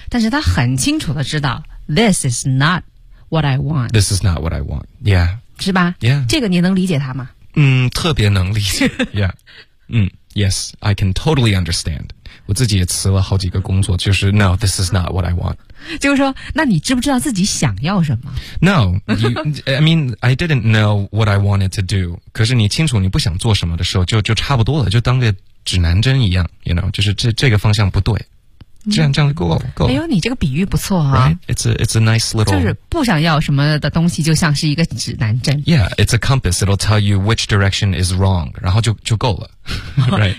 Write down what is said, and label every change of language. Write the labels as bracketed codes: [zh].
[zh] 但是他很清楚的知道 [en] this is not. What I want. This is not what I want. Yeah. [zh] 是吧 [en] Yeah. [zh] 这个你能理解他吗？ [en] 嗯， [zh] 特别能理解。 [en] Yeah. 嗯 ，Yes, I can totally understand. [zh] 我自己也辞了好几个工作，就是 [en] No, this is not what I want. [zh] 就是说，那你知不知道自己想要什么 [en] ？No. I mean, I didn't know what I wanted to do. [zh] 可是你清楚你不想做什么的时候，就差不多了，就当个指南针一样 ， [en] You know, [zh] 就是这个方向不对。这样就够了，够了。哎呦，你这个比喻不错啊。 [en] Right? It's a nice little. [zh] 就是不想要什么的东西，就像是一个指南针。 [en] Yeah, it's a compass. It'll tell you which direction is wrong. [zh] 然后就够了。 [en] Right.